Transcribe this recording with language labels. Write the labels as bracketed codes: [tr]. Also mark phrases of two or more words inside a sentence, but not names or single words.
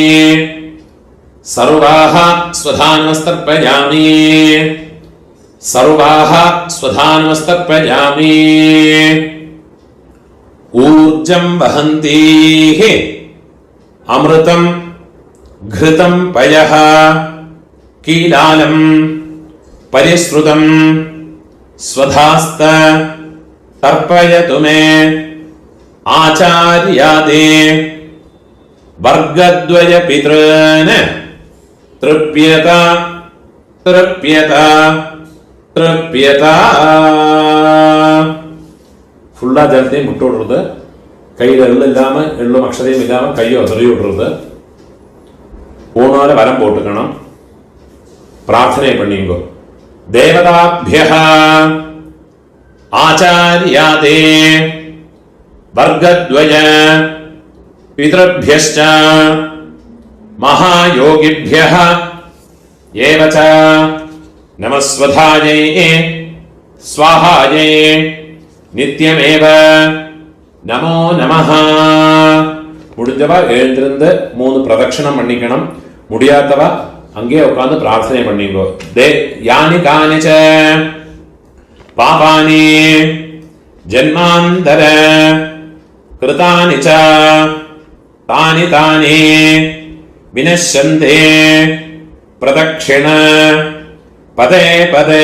[sa] सर्वाः स्वधानमस्तर्पयामि सर्वाः स्वधानमस्तर्पयामि ऊर्जं वहन्तीः अमृतं घृतं पयः कीलालं परिश्रुतं स्वधास्त तर्पयतु मे आचार्यादे वर्गद्वय पितॄन् तृप्यत तृप्यत तृप्यत [ta] ஃபுல்லா ஜலத்தையும் விட்டு விடுறது கையில் எள்ளு இல்லாமல் எள்ளும் அக்ஷதையும் இல்லாமல் கையை உதறி விடுறது ஊனால வரம் போட்டுக்கணும் பிரார்த்தனை பண்ணிங்கோ தேவதாபியः [sa] ஆச்சார்யாதே वर्गद्वय पितृभ्यश्च महायोगिभ्यः एव च नमस्वधायै स्वाहायै नित्यमेव नमो नमः. [ta] முடிஞ்சவா எழுந்திருந்து 3 பிரதட்சணம் பண்ணிக்கணும். முடியாதவா அங்கேயே உட்கார்ந்து பிரார்த்தனை பண்ணிங்கோ. [sa] यानि कानि च पापानि जन्मान्तर कृतानि च तानि तानि विनश्यन्ति प्रदक्षिण पदे पदे.